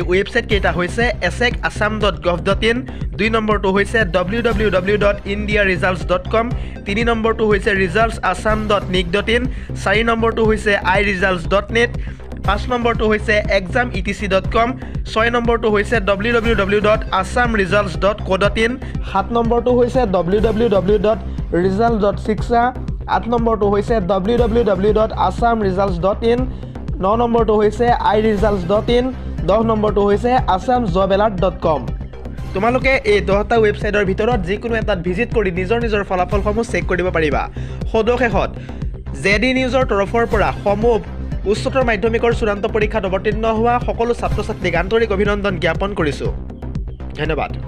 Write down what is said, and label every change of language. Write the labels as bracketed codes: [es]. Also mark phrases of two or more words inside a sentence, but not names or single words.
[as] ৱেবছাইট কেইটা হৈছে esecassam.gov.in 2 নম্বৰটো হৈছে www.indiaresults.com 3 নম্বৰটো হৈছে resultsassam.nic.in 4 নম্বৰটো হৈছে iresults.net 5 নম্বৰটো হৈছে exametc.com 6 নম্বৰটো হৈছে www.assamresults.co.in 7 নম্বৰটো হৈছে www.result.shiksha 8 নম্বৰটো হৈছে www.assamresults.in 9 নম্বৰটো হৈছে iresults.in 10 নম্বৰটো হৈছে assamjobalert.com তোমালোকে এই 10টা ৱেবছাইটৰ ভিতৰত যিকোনো এটাত ভিজিট কৰি নিজৰ ফলাফলসমূহ চেক কৰিব পাৰিবা সদশেষত জেডি নিউজৰ তৰফৰ পৰা সমূহ উচ্চতৰ মাধ্যমিকৰ চূড়ান্ত পৰীক্ষাত অৱতীৰ্ণ হোৱা সকলো ছাত্ৰ ছাত্ৰীক আন্তৰিক অভিনন্দন জ্ঞাপন কৰিছো ধন্যবাদ